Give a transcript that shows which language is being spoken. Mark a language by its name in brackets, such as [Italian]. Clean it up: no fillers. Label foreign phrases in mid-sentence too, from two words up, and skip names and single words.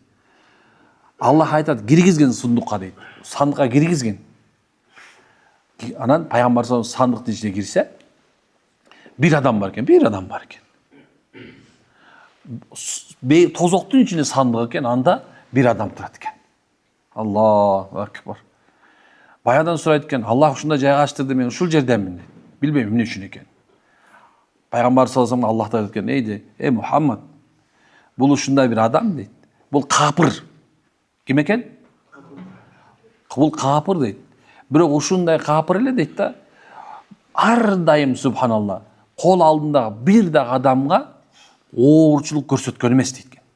[Kyrgyz] Аллах айтат, киргизген сундукка дейт. Сандыкка киргизген. Анан пайгамбар сандыктын ичине кирсе, бир адам бар экен. Тозоктун ичинде сандык экен, анда бир адам турат экен. [Arabic] الله أكبر. [Kyrgyz] Баядан сурайт экен, Аллах ушундай жайгаштырды, мен ушул жердемин дейт. Билбейм эмне үчүн экен. Пайгамбар [Arabic] صلى الله عليه [Kyrgyz] Аллах айтат экен, ey Мухаммад, бул ушундай бир адам дейт. Бул капыр. Ким экен? Бул капыр дейт. Бирок ушундай капыр эле дейт да. Ар дайым субханалла, кол алдындагы бир да адамга оорчулук көрсөткөн эмес дейт.